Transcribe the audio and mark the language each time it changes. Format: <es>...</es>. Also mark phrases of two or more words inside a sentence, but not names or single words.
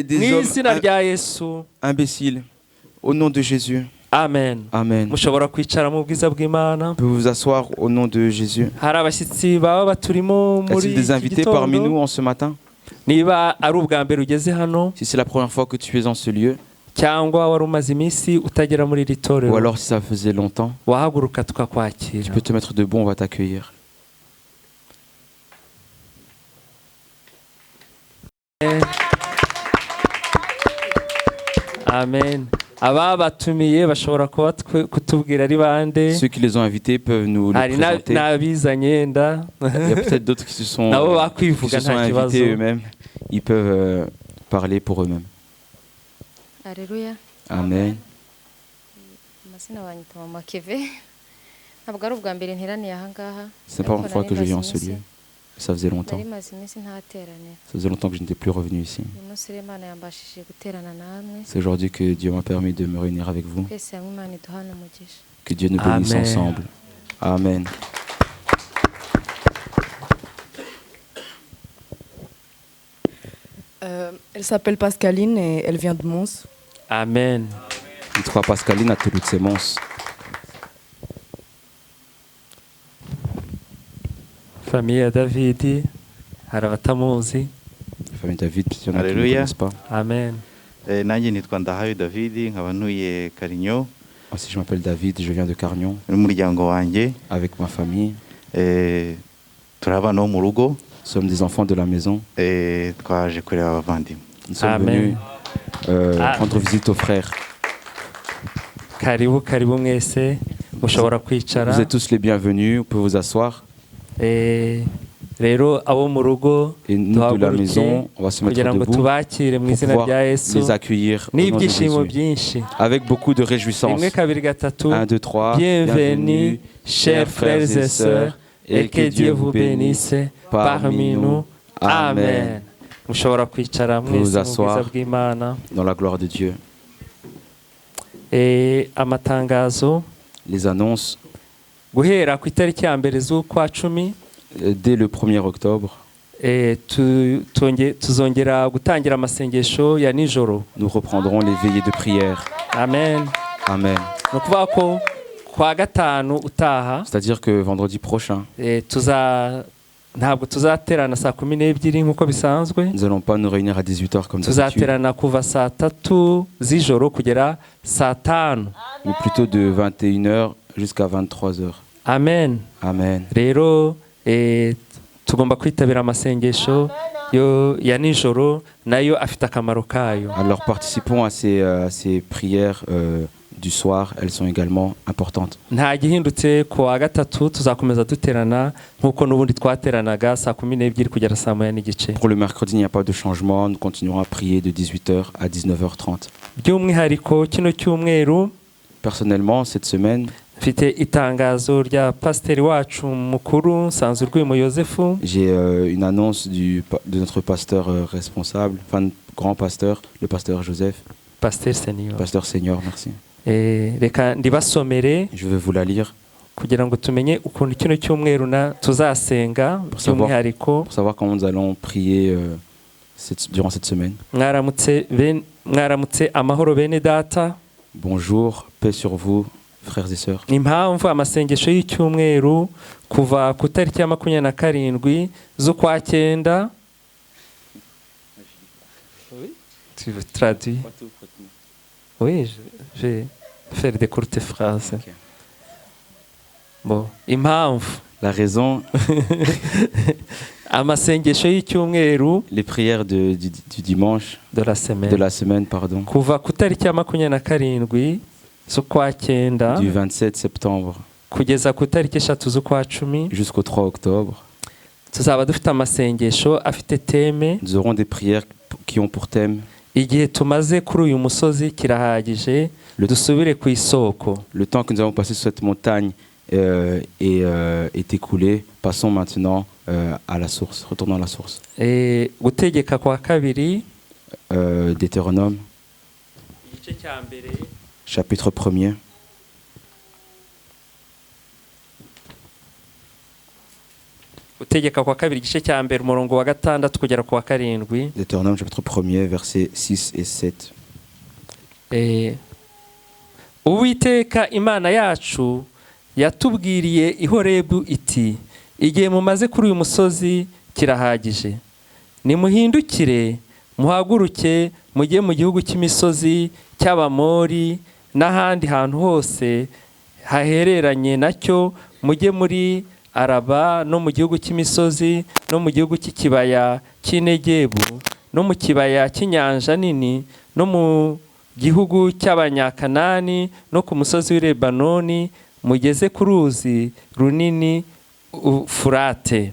<rw>mu</rw> <fr>hommes</fr> <rw>izina rya yesu</rw> <fr>imbéciles. Au nom de Jésus.</fr> <rw>amen</rw> <fr>Amen.</fr> <rw>mushobora kwicara mu bwiza bw'imana</rw> <fr>Vous pouvez vous asseoir au nom de Jésus.</fr> <rw>hari abashyitsi baba baturimo</rw> <fr>Y</fr> <rw>muri</rw> <fr>a-t-il des</fr> <rw>iki</rw> <fr>invités parmi nous</fr> <rw>gitondo</rw> <fr>en ce matin?</fr> <rw>niba ari ubwa mbere ugeze hano</rw> <fr>Si c'est la première fois que tu es en ce lieu,</fr> <rw>cyangwa wari umaze iminsi utagera muri iri</rw> <fr>ou</fr> <rw>torero</rw> <fr>alors si ça faisait longtemps,</fr> <rw>wahaguruka</rw> <fr>tu</fr> <rw>tukakwakira</rw> <fr>peux te mettre debout, on va t'accueillir.</fr> <rw>amen ababatumiye bashobora kuba kutubwira ari bande</rw> <fr>Ceux qui les ont invités peuvent nous le</fr> <rw>hari</rw> <fr>présenter.</fr> <rw>n'abizanye yenda</rw> <fr>Il y a peut-être d'autres qui se sont,</fr> <rw>nabo</rw> <fr>qui</fr> <rw>bakwivuga</rw> <fr>se sont</fr> <rw>nta kibazo</rw> <fr>invités eux-mêmes. Ils peuvent parler pour eux-mêmes. Alléluia. Amen.</fr> <rw>Amazina banyita mama Keve. Ntabwo ari ubwa mbere nteraniye aha ngaha.</rw> <fr>C'est pas la première fois que je viens en ce lieu. Ça faisait longtemps.</fr> <rw>Nari maze iminsi ntateranira.</rw> <fr>Ça faisait longtemps que je n'étais plus revenu ici.</fr> <rw>Uyu munsi rero Imana yambashije guterana namwe.</rw> <fr>C'est aujourd'hui que Dieu m'a permis de me réunir avec vous.</fr> <rw>Twese hamwe Imana iduhana umugisha.</rw> <fr>Que Dieu nous bénisse Amen. ensemble. Amen. Elle s'appelle Pascaline et elle vient de Mons.</fr> <rw>amen Yitwa Pascaline aturutse Mons. famiye ya davidi hari abatamuzi</rw> <fr>La famille David, il y en a qui ne Alléluia. connaissent pas.</fr> <rw>amen nanjye nitwa Ndahayo David nkaba ntuye Karinyo</rw> <fr>Moi aussi, je m'appelle David, je viens de Carnion</fr> <rw>n'umuryango wanjye</rw> <fr>avec ma famille.</fr> <rw>turi abana bo mu rugo</rw> <fr>Nous sommes des enfants de la maison.</fr> <rw>twaje kureba abavandimwe.</rw> <fr>Nous sommes Amen. venus Ah. rendre visite aux frères.</fr> <rw>karibu mwese mushobora kwicara</rw> <fr>Vous êtes tous les bienvenus, vous pouvez vous asseoir.</fr> <rw>rero abo mu rugo</rw> <fr>Et nous de la</fr> <rw>duhaguruke</rw> <fr>maison, on va se mettre</fr> <rw>kugira ngo</rw> <fr>debout</fr> <rw>tubakire mu</rw> <fr>pour</fr> <rw>izina</rw> <fr>pouvoir</fr> <rw>rya yesu</rw> <fr>les accueillir au nom de</fr> <rw>n'ibyishimo</rw> <fr>Jésus.</fr> <rw>byinshi</rw> <fr>Avec beaucoup de réjouissance.</fr> <rw>rimwe kabiri gatatu</rw> <fr>1, 2, 3. bienvenue chers frères et sœurs et que Dieu vous bénisse parmi nous amen</fr> <rw>mushobora kwicara</rw> <fr>Vous</fr> <rw>mwese mu bwiza</rw> <fr>asseoir.</fr> <rw>bw'imana</rw> <fr>Dans la gloire de Dieu.</fr> <rw>amatangazo</rw> <fr>Les annonces,</fr> <rw>guhera ku itariki ya mbere z'ukwa cumi</rw> <fr>dès le 1er octobre,</fr> <rw>tuzongera gutangira amasengesho ya nijoro</rw> <fr>nous reprendrons les veillées de prière.</fr> <rw>amen</rw> <fr>Amen.</fr> <rw>ni ukuvuga ko kwa gatanu utaha</rw> <fr>C'est-à-dire que vendredi prochain,</fr> <rw>ntabwo tuzaterana saa 12 nk'uko bisanzwe</rw> <fr>nous n'allons pas nous réunir à 18h comme d'habitude,</fr> <rw>tuzaterana kuva saa 3 z'ijoro kugera saa 5</rw> <fr>mais plutôt de 21h jusqu'à 23h.</fr> <rw>amen</rw> <fr>Amen.</fr> <rw>rero tugomba kwitabira amasengesho ya nijoro nayo afite akamaro kayo</rw> <fr>Alors participons à ces prières du soir, elles sont également importantes.</fr> <rw>nta gihindutse ku wa gatatu tuzakomeza duterana nk'uko n'ubundi twateranaga saa 12 kugera saa 1:30.</rw> <fr>Pour le mercredi, il n'y a pas de changement. Nous continuerons à prier de 18h à 19h30.</fr> <rw>by'umwihariko kino cyumweru</rw> <fr>Personnellement, cette semaine,</fr> <rw>mfite itangazo rya pasiteri wacu mukuru Nsanzurwimo Yosefu.</rw> <fr>j'ai une annonce de notre pasteur responsable, enfin grand pasteur, le pasteur Joseph. Pasteur Senior. Pasteur senior, merci.</fr> <rw>Reka ndibasomere</rw> <fr>Je vais vous la lire</fr> <rw>kugira ngo tumenye ukuntu kino cyumweru tuzasenga by'umwihariko.</rw> <fr>pour savoir comment nous allons prier durant cette semaine.</fr> <rw>mwaramutse amahoro bene data.</rw> <fr>Bonjour, paix sur vous, frères et sœurs.</fr> <rw>impamvu amasengesho y'icyumweru kuva ku tariki ya 27 z'ukwa 9.</rw> <fr>Tu veux traduire? Oui, je vais faire des courtes phrases. Okay.</fr> <rw>Bon, impamvu.</rw> <fr>La raison,</fr> <rw>amasengesho y'icyumweru,</rw> <fr>les prières du dimanche, de la semaine, pardon,</fr> <rw>kuva ku tariki ya 27 z'ukwa 9</rw> <fr>du 27 septembre</fr> <rw>kugeza ku tariki 3 z'ukwa 10</rw> <fr>jusqu'au 3 octobre.</fr> <rw>tuzaba dufite amasengesho afite teme.</rw> <fr>Nous aurons des prières qui ont pour thème</fr> <rw>igihe tumaze kuri uyu musozi kirahagije, dusubire ku isoko.</rw> <fr>le temps que nous avons passé sur cette montagne est écoulé. Passons maintenant à la source. Retournons à la source.</fr> <rw>Gutegeka kwa kabiri,</rw> <fr>Deutéronome,</fr> <rw>igice cya mbere,</rw> <fr>chapitre 1er.</fr> <rw>Gutegeka kwa kabiri igice cya mbere umurongo wa 6 kugera ku wa 7.</rw> <fr>Deutéronome chapitre 1er, versets 6 et 7.</fr> <rw>Uwiteka Imana yacu yatubwiriye i Horebu iti, igihe mumaze kuri uyu musozi kirahagije. Nimuhindukire muhaguruke mujye mu gihugu cy'imisozi cy'Abamori n'ahandi hantu hose hahereranye nacyo, mujye muri Araba no mu gihugu cy'imisozi no mu gihugu cy'ikibaya cy'Inegebu no mu kibaya cy'inyanja nini no mu gihugu cy'Abanyakanani no ku musozi w'i Lebanoni, mugeze ku ruzi runini Ufurate.</rw>